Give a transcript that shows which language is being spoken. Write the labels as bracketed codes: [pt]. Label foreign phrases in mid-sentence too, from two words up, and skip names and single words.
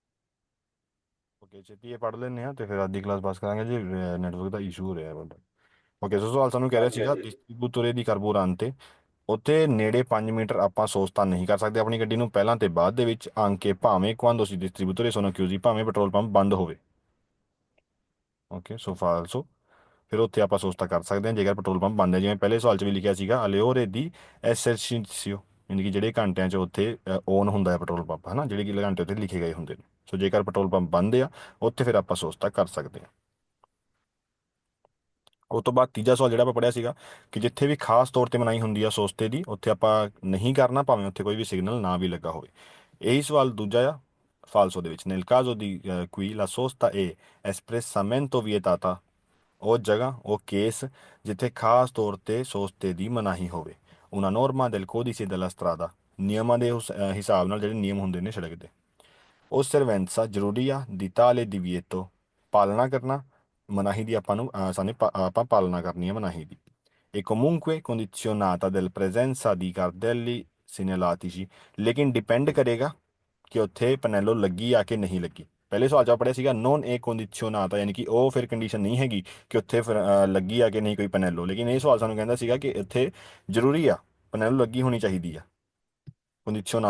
[pa] ਓਕੇ, ਛੇਤੀ ਇਹ ਪੜ੍ਹ ਲੈਂਦੇ ਆ ਤੇ ਫਿਰ ਅੱਜ ਦੀ ਕਲਾਸ ਪਾਸ ਕਰਾਂਗੇ ਜੀ। ਨੈਟਵਰਕ ਦਾ ਇਸ਼ੂ ਹੋ ਰਿਹਾ ਹੈ ਬੜਾ। ਓਕੇ, ਸੋ ਸਵਾਲ ਸਾਨੂੰ ਕਹਿ ਰਿਹਾ ਹਾਂਜੀ ਸੀਗਾ ਹਾਂਜੀ ਡਿਸਟ੍ਰੀਬਿਊਟore ਦੀ ਕਰਬੂਰਾਂਤੇ ਉੱਥੇ ਨੇੜੇ 5 ਮੀਟਰ ਆਪਾਂ ਸੋਸਤਾ ਨਹੀਂ ਕਰ ਸਕਦੇ ਆਪਣੀ ਗੱਡੀ ਨੂੰ ਪਹਿਲਾਂ ਤੇ ਬਾਅਦ ਦੇ ਵਿੱਚ ਆਂਕੇ ਭਾਵੇਂ [it] quando si distributore sono chiusi [pa] ਭਾਵੇਂ ਪੈਟਰੋਲ ਪੰਪ ਬੰਦ ਹੋਵੇ। ਓਕੇ, ਸੋ ਫਾਲਸੋ। ਫਿਰ ਉੱਥੇ ਆਪਾਂ ਸੋਸਤਾ ਕਰ ਸਕਦੇ ਹਾਂ ਜੇਕਰ ਪੈਟਰੋਲ ਪੰਪ ਬੰਦ ਹੈ, ਜਿਵੇਂ ਪਹਿਲੇ ਸਵਾਲ 'ਚ ਵੀ ਲਿਖਿਆ ਸੀਗਾ [it] alle ore di esercizio, [pa] ਯਾਨੀ ਕਿ ਜਿਹੜੇ ਘੰਟਿਆਂ 'ਚ ਉੱਥੇ ਓਨ ਹੁੰਦਾ ਹੈ ਪੈਟਰੋਲ ਪੰਪ, ਹੈ ਨਾ, ਜਿਹੜੇ ਕਿ ਘੰਟੇ ਉੱਥੇ ਲਿਖੇ ਗਏ ਹੁੰਦੇ ਨੇ। ਸੋ ਜੇਕਰ ਪੈਟਰੋਲ ਪੰਪ ਬੰਦ ਆ ਉੱਥੇ ਫਿਰ ਆਪਾਂ ਸੋਸਤਾ ਕਰ ਸਕਦੇ ਹਾਂ। ਉਹ ਤੋਂ ਬਾਅਦ ਤੀਜਾ ਸਵਾਲ ਜਿਹੜਾ ਆਪਾਂ ਪੜ੍ਹਿਆ ਸੀਗਾ ਕਿ ਜਿੱਥੇ ਵੀ ਖਾਸ ਤੌਰ ਤੇ ਮਨਾਹੀ ਹੁੰਦੀ ਆ ਸੋਸਤੇ ਦੀ ਉੱਥੇ ਆਪਾਂ ਨਹੀਂ ਕਰਨਾ ਭਾਵੇਂ ਉੱਥੇ ਕੋਈ ਵੀ ਸਿਗਨਲ ਨਾ ਵੀ ਲੱਗਾ ਹੋਵੇ। ਇਹੀ ਸਵਾਲ ਦੂਜਾ ਆ ਫਾਲਸੋ ਦੇ ਵਿੱਚ। [it] nel caso di qui la sosta è espressamente vietata, [pa] ਉਹ ਜਗ੍ਹਾ ਉਹ ਕੇਸ ਜਿੱਥੇ ਖਾਸ ਤੌਰ ਤੇ ਸੋਸਤੇ ਦੀ ਮਨਾਹੀ ਹੋਵੇ। [it] una norma del codice della strada, [pa] ਨਿਯਮਾਂ ਦੇ ਹਿਸਾਬ ਨਾਲ ਜਿਹੜੇ ਨਿਯਮ ਹੁੰਦੇ ਨੇ ਸੜਕ ਦੇ। osservanza ਜ਼ਰੂਰੀ ਆ [it] di tale divieto, [pa] ਪਾਲਣਾ ਕਰਨਾ ਮਨਾਹੀ ਦੀ ਆਪਾਂ ਨੂੰ ਆਪਾਂ ਪਾਲਣਾ ਕਰਨੀ ਹੈ ਮਨਾਹੀ ਦੀ। [it] e comunque condizionata del presenza di cartelli segnalatici, [pa] ਲੇਕਿਨ ਡਿਪੈਂਡ ਕਰੇਗਾ ਕਿ ਉੱਥੇ ਪੈਨੈਲੋ ਲੱਗੀ ਆ ਕਿ ਨਹੀਂ ਲੱਗੀ। ਪਹਿਲੇ ਸਵਾਲ 'ਚ ਆਪਾਂ ਪੜ੍ਹਿਆ ਸੀਗਾ [it] non è condizionata, [pa] ਯਾਨੀ ਕਿ ਉਹ ਫਿਰ ਕੰਡੀਸ਼ਨ ਨਹੀਂ ਹੈਗੀ ਕਿ ਉੱਥੇ ਫਿਰ ਲੱਗੀ ਆ ਕਿ ਨਹੀਂ ਕੋਈ ਪੈਨੈਲੋ, ਲੇਕਿਨ ਇਹ ਸਵਾਲ ਸਾਨੂੰ ਕਹਿੰਦਾ ਸੀਗਾ ਕਿ ਇੱਥੇ ਜ਼ਰੂਰੀ ਆ ਪੈਨੈਲੋ ਲੱਗੀ ਹੋਣੀ ਚਾਹੀਦੀ ਆ, ਕੰਡੀਸ਼ਨਾਤਾ ਆ।